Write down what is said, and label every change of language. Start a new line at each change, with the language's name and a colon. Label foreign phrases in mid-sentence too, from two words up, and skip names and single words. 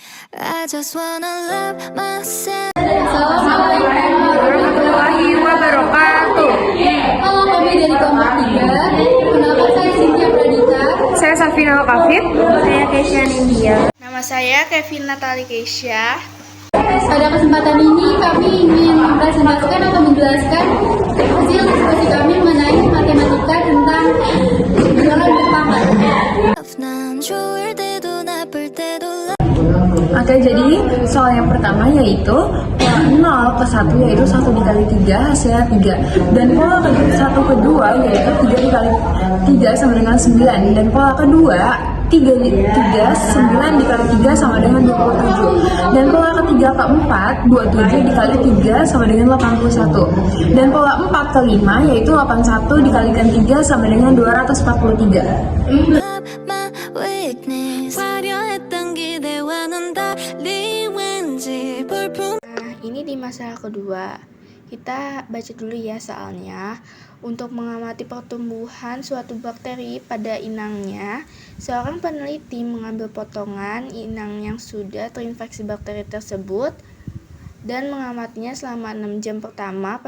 English: I just wanna love myself.
Arabic: السلام عليكم ورحمة الله وبركاته.
Indonesian: Halo, kami dari kelompok 3. Kenapa saya Cynthia Pradita? Saya Safina Al-Kafid. Saya Keisha Nindya. Nama saya Kevin Natali Keisha. Pada kesempatan ini kami ingin mempresentasikan atau menjelaskan hasil diskusi kami mengenai matematika tentang bilangan bertambah.
Korean: 난 좋을 때도 나쁠 때도
Indonesian: Oke, jadi soal yang pertama yaitu pola 0 ke 1 yaitu 1 dikali 3 hasilnya 3. Dan pola 1 kedua yaitu 3 dikali 3 sama dengan 9. Dan pola kedua 9 dikali 3 sama dengan 27. Dan pola ketiga keempat 27 dikali 3 sama dengan 81. Dan pola 4 kelima yaitu 81 dikalikan 3 sama dengan 243.
English: my weakness.
Korean: 화려했던 기대와는 달리 왠지 볼품.
Indonesian: Nah, ini di masalah kedua. Kita baca dulu ya soalnya. Untuk mengamati pertumbuhan suatu bakteri pada inangnya, seorang peneliti mengambil potongan inang yang sudah terinfeksi bakteri tersebut dan mengamatinya selama 6 jam pertama.